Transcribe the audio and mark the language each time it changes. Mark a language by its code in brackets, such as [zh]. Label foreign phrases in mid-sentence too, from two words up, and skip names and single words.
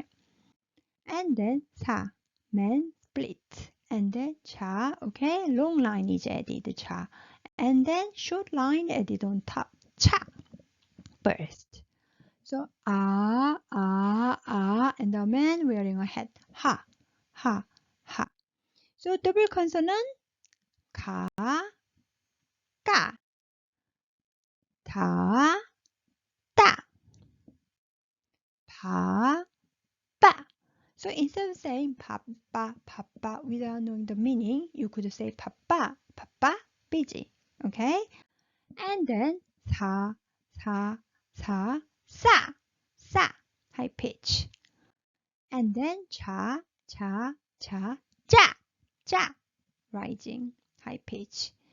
[en] And then sa, man split. And then cha, okay, long line is added, cha. And then short line added on top, cha, burst. So ah, ah, ah, and the man wearing a hat, ha, ha, ha. So double consonant, ka, ka, ta, ta, pa, pa. So instead of saying papa, papa without knowing the meaning, you could say papa, papa, busy, okay? And then sa, sa, sa, sa, sa, high pitch. And then cha, cha, cha, ja, ja, rising, high pitch.